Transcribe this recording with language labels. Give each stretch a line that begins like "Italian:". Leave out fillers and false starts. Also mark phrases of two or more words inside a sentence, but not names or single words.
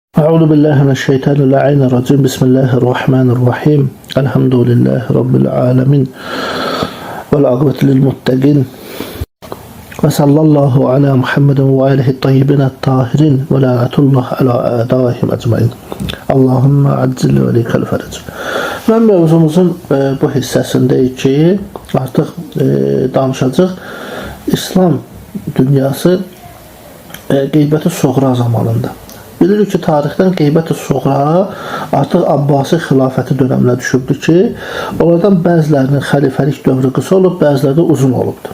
Arabic: أعوذ بالله من الشيطان الرجيم. بسم الله الرحمن الرحيم. الحمد لله رب العالمين. والعاقبة للمتقين. وصلى الله على محمد وآله الطيبين الطاهرين ولعنة الله على أعدائهم أجمعين. اللهم عجل لوليك الفرج.
Azerbaijani: Mən mövzumuzun bu hissəsindəyik ki, artıq danışacaq İslam dünyası qeybət-i suğra zamanında. Bilirik ki, tarixdən qeybət-i suğra artıq Abbasi xilafəti dönəminə düşübdü ki, onlardan bəzilərinin xəlifəlik dövrü qısa olub, bəziləri də uzun olubdu.